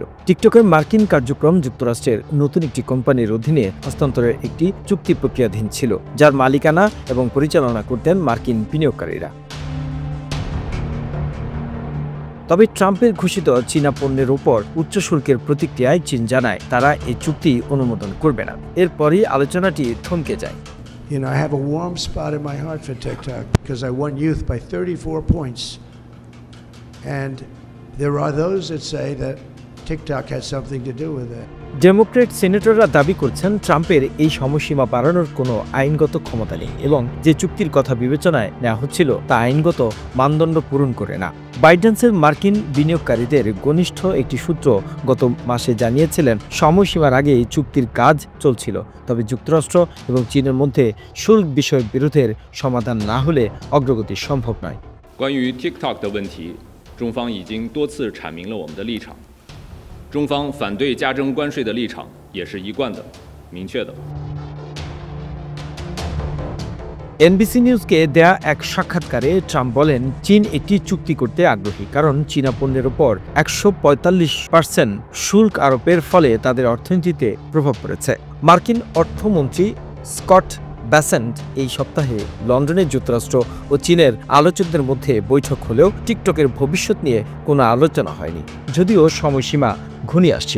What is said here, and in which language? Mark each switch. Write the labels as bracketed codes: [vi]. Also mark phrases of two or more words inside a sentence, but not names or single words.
[bn] টিকটকের মার্কিন কার্যক্রম যুক্তরাষ্ট্রের নতুন একটি কোম্পানির অধীনে হস্তান্তরের একটি চুক্তি প্রক্রিয়াধীন ছিল, যার মালিকানা এবং পরিচালনা করতেন মার্কিন বিনিয়োগকারীরা। তবে ট্রাম্পের ঘোষিত চীনা পণ্যের উপর উচ্চ শুল্কের প্রতিক্রিয়ায় চীন জানায় তারা এই চুক্তি অনুমোদন করবে না। এরপরই আলোচনাটি থমকে যায়। [en] You know, I have a warm spot in my heart for TikTok because I won youth by 34 points. And there are those that say that TikTok has something to do with it. [bn] ডেমোক্রেট সিনেটররা দাবি করছেন, ট্রাম্পের এই সময়সীমা বাড়ানোর কোনো আইনগত ক্ষমতা নেই এবং যে চুক্তির কথা বিবেচনায় নেওয়া হচ্ছিল তা আইনগত মানদণ্ড পূরণ করে না। বাইডেন্সের মার্কিন বিনিয়োগকারীদের ঘনিষ্ঠ একটি সূত্র গত মাসে জানিয়েছিলেন, সময়সীমার আগে এই চুক্তির কাজ চলছিল, তবে যুক্তরাষ্ট্র এবং চীনের মধ্যে শুল্ক বিষয়ক বিরোধের সমাধান না হলে অগ্রগতি সম্ভব নয়। [zh] 关于 TikTok 的问题，中方已经多次阐明了我们的立场。中方反对加征关税的立场也是一贯的、明确的。 [bn] এনবিসি নিউজকে দেয়া এক সাক্ষাৎকারে ট্রাম্প বলেন, চীন একটি চুক্তি করতে আগ্রহী, কারণ চীনা পণ্যের উপর 145% শুল্ক আরোপের ফলে তাদের অর্থনীতিতে প্রভাব পড়েছে। মার্কিন অর্থমন্ত্রী স্কট ব্যাসেন্ট এই সপ্তাহে লন্ডনে যুক্তরাষ্ট্র ও চীনের আলোচকদের মধ্যে বৈঠক হলেও টিকটকের ভবিষ্যৎ নিয়ে কোনো আলোচনা হয়নি, যদিও সময়সীমা ঘনিয়ে আসছিল।